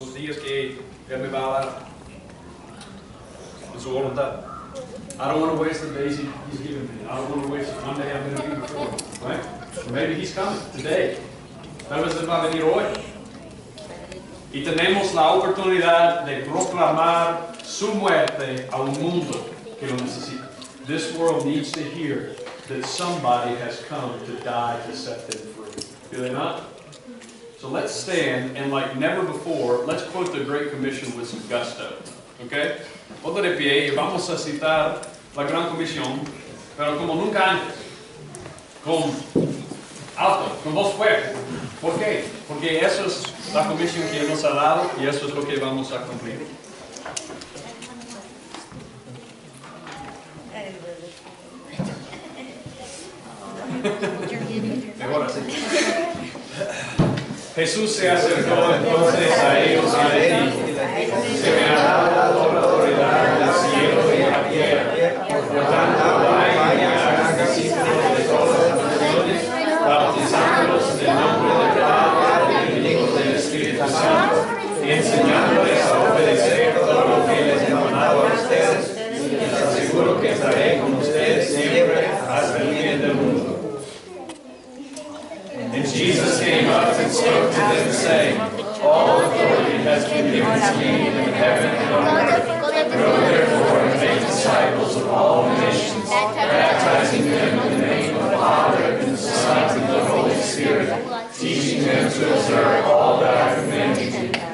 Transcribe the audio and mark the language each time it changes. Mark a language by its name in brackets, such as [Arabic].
[Spanish] días que Él me va a dar en su voluntad. [English] I don't want to waste the days He's given me. I don't want to waste one day I'm going to be before Him. Right? So maybe He's coming today. [Spanish] Tal vez Él va a venir hoy. Y tenemos la oportunidad de proclamar su muerte a un mundo que lo necesita. [English] This world needs to hear that somebody has come to die to set them free. Do they not? So let's stand and like never before, let's quote the Great Commission with some gusto. Okay? [Spanish] Ponte de pie y vamos a citar la Gran Comisión, pero como nunca antes. Con alto, con voz fuerte. ¿Por qué? Porque eso es la comisión que Él nos ha dado y eso es lo que vamos a cumplir. Ahora sí. Jesús se acercó entonces a ellos y les dijo: se me ha dado toda la autoridad del cielo y de la tierra. Por tanto, vayan y hagan discípulos de todas las naciones, bautizándolos en el nombre del Padre, del Hijo y del Espíritu Santo, y enseñándoles a obedecer todo lo que les he mandado a ustedes, y les aseguro que estaré con ustedes siempre hasta el fin del mundo. [English] And Jesus came up and spoke to them, saying, all authority has been given to me in heaven and on earth. Go therefore and make disciples of all nations, baptizing them in the name of the Father, and the Son, and the Holy Spirit, teaching them to observe all that I have commanded you.